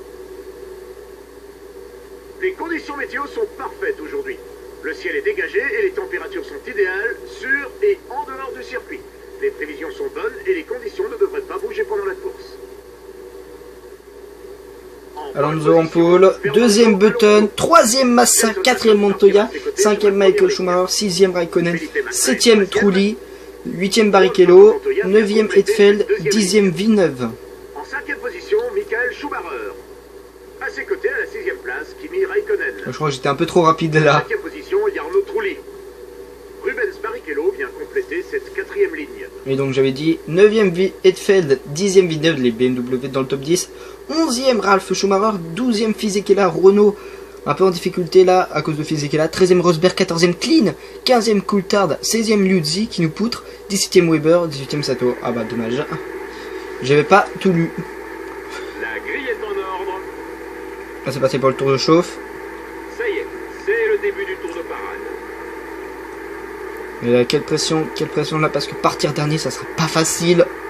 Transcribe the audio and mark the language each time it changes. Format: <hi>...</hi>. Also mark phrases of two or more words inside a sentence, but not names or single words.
<fr>Les conditions météo sont parfaites aujourd'hui. Le ciel est dégagé et les températures sont idéales sur et en dehors du circuit. Les prévisions sont bonnes et les conditions ne devraient pas bouger pendant la course. Alonso en pole, 2e Button, 3e Massa, 4e Montoya, 5e Michael Schumacher, 6e Raikkonen, 7e Trulli, 8e Barrichello, 9e Hetfield, 10e Villeneuve. En 5e position, Michael Schumacher. À ses côtés, à la 6e place, Kimi Raikkonen. Je crois que j'étais un peu trop rapide là. 7e position, Jarno Trulli. Rubens Barrichello vient compléter cette 4e ligne. Et donc j'avais dit 9e Hetfield, 10e Villeneuve, les BMW dans le top 10, 11e Ralf Schumacher, 12e Fisichella, Renault un peu en difficulté là à cause de Fisichella, 13e Rosberg, 14e Clean, 15e Coulthard, 16e Liuzzi qui nous poutre, 17e Weber, 18e Sato. Ah bah dommage, j'avais pas tout lu. La grille est en ordre. Là c'est passé pour le tour de chauffe. Ça y est, c'est le début du tour de parade. Et quelle pression là, parce que partir dernier, ça sera pas facile.</fr>